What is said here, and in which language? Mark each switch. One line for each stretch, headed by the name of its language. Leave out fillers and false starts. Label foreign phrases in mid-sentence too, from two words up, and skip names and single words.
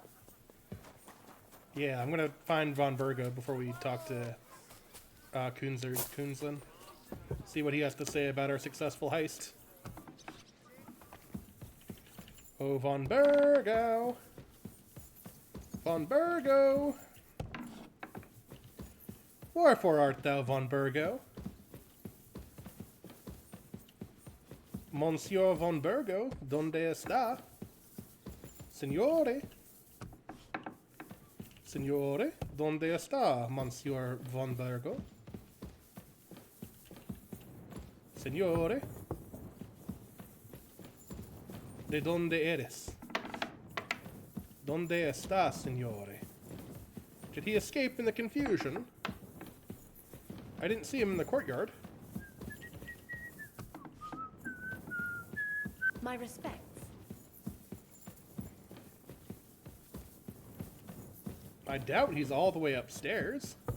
English: Yeah, I'm gonna find Von Burgo before we talk to Kunzlin. See what he has to say about our successful heist. Oh, Von Burgo! Von Burgo! Wherefore art thou, Von Burgo?
Spanish: Monsieur Von Burgo, donde está? Signore? Signore, donde está, Monsieur Von Burgo? Signore? ¿De dónde eres? ¿Dónde está, signore?
English: Did he escape in the confusion? I didn't see him in the courtyard. My respects. I doubt he's all the way upstairs.